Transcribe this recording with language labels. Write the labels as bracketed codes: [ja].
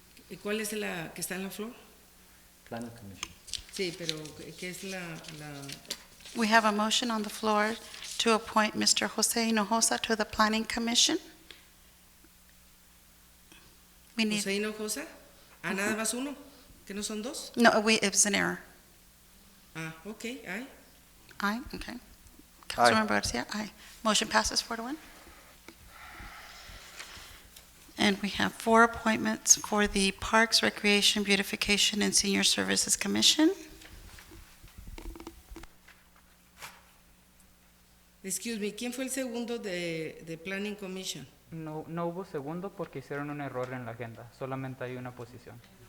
[es] ¿Y cuál es la que está en la flor? [en] Planning Commission. [es] Sí, pero ¿qué es la [en] We have a motion on the floor to appoint Mr. Jose Hinojosa to the Planning Commission. We need, [es] José Hinojosa? Ah, nada más uno, que no son dos. [en] no, it was an error. Ah, ok, ay. Aye, okay. Councilmember Garcia, aye. Motion passes 4-1. And we have 4 appointments for the Parks, Recreation, Beautification, and Senior Services Commission. Excuse me, [es] ¿quién fue el segundo de Planning Commission? No hubo segundo porque hicieron un error en la agenda. Solamente hay una posición.